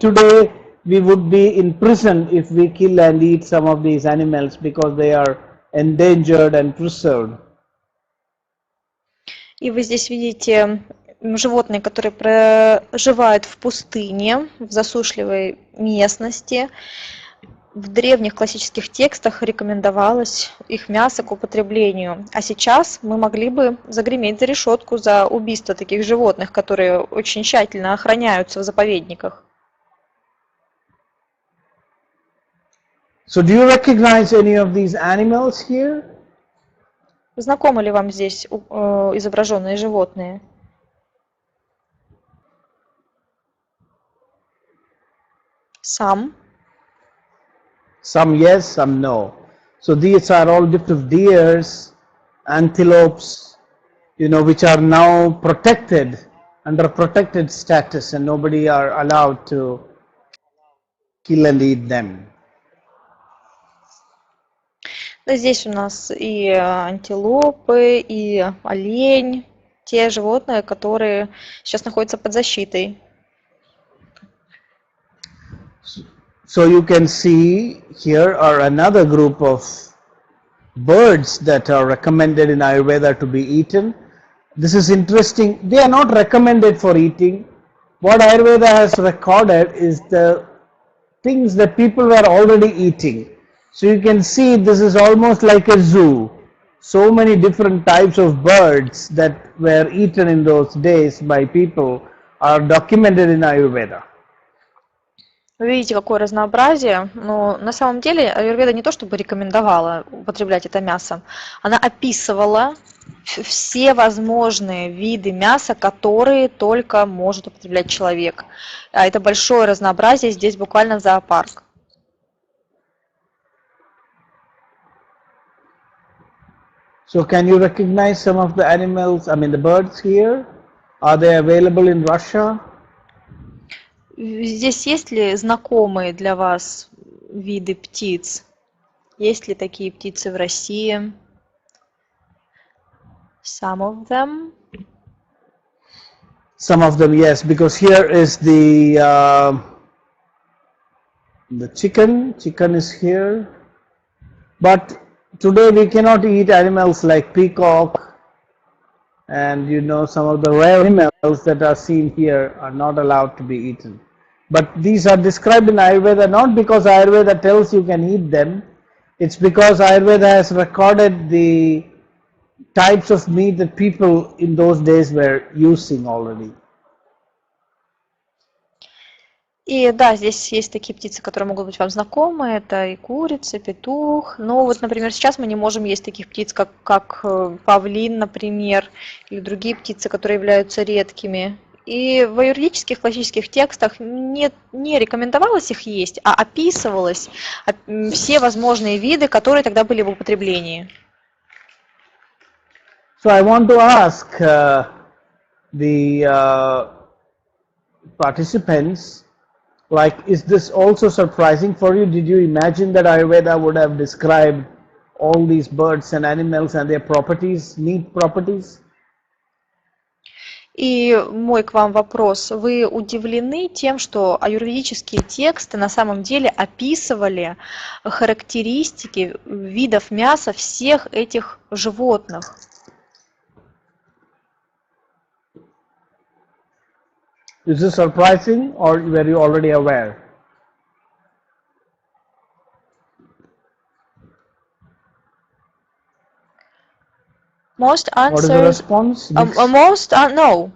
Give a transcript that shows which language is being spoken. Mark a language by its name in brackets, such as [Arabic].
[English] Today we would be in prison if we kill and eat some of these animals because they are endangered and preserved. [Russian] И вы здесь видите животные, которые проживают в пустыне, в засушливой местности. В древних классических текстах рекомендовалось их мясо к употреблению. А сейчас мы могли бы загреметь за решетку за убийство таких животных, которые очень тщательно охраняются в заповедниках. [English] So do you recognize any of these animals here? [Russian] Знакомы ли вам здесь изображенные животные? [English] Some yes, some no. So these are all different deers, antelopes, which are now protected under protected status and nobody are allowed to kill and eat them. [Russian] Здесь у нас и антилопы, и олень, те животные, которые сейчас находятся под защитой. [English] So you can see here are another group of birds that are recommended in Ayurveda to be eaten. This is interesting. They are not recommended for eating. What Ayurveda has recorded is the things that people were already eating. So you can see this is almost like a zoo. So many different types of birds that were eaten in those days by people are documented in Ayurveda. [Russian] Вы видите, какое разнообразие, но на самом деле аюрведа не то чтобы рекомендовала употреблять это мясо, она описывала все возможные виды мяса, которые только может употреблять человек. А это большое разнообразие, здесь буквально зоопарк. [English] So can you recognize some of the animals, the birds here? Are they available in Russia? [Russian] Здесь есть ли знакомые для вас виды птиц? Есть ли такие птицы в России? [English] Some of them. Some of them, yes, because here is the chicken. Chicken is here, but today we cannot eat animals like peacock, and some of the rare animals that are seen here are not allowed to be eaten. But these are described in Ayurveda not because Ayurveda tells you can eat them, it's because Ayurveda has recorded the types of meat that people in those days were using already. [Russian] И да, здесь есть такие птицы, которые могут быть вам знакомы. Это и курица, и петух. Но вот, например, сейчас мы не можем есть таких птиц, как павлин, например, или другие птицы, которые являются редкими. И в аюрведических классических текстах не рекомендовалось их есть, а описывалось все возможные виды, которые тогда были в употреблении. [English] So I want to ask the participants, like, is this also surprising for you? Did you imagine that Ayurveda would have described all these birds and animals and their properties, meat properties? [Russian] И мой к вам вопрос. Вы удивлены тем, что аюрведические тексты на самом деле описывали характеристики видов мяса всех этих животных? [English] Is this surprising, or were you already aware? Most What is the answers, no.